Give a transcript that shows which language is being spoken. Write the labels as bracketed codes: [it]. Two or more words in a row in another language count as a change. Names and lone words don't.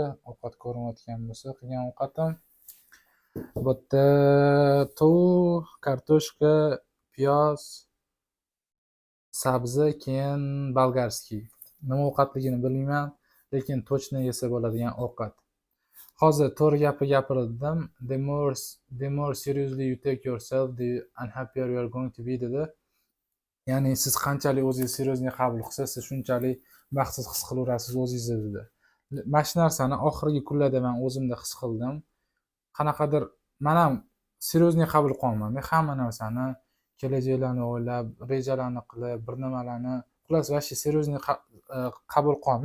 [uz] Ovqat ko'rinayotgan bo'lsa, qilgan ovqatim. Bu yerda tovuq, kartoshka, piyoz, sabzi, keyin bolgarskiy. Nima ovqatligini bilmayman, lekin точно yesa bo'ladigan ovqat. Hozir to'g'ri gapirdim. [en] The more seriously you take yourself, the unhappier you are going to be dedi. [uz] Ya'ni siz qanchalik o'zingizni seriozniy qabul qilsangiz, siz shunchalik baxtsiz his qilaverasiz o'zingizni dedi. Mana shu narsani oxirgi kunlarda men o'zimda his qildim. Qanaqadir men ham seriozniy qabul qilmayman. Hamma narsani kelajaklarni o'ylab, rejalarni qilib, bir nimalarni xullas [ru] вообще серьёзный [uz] qabul qilmayman.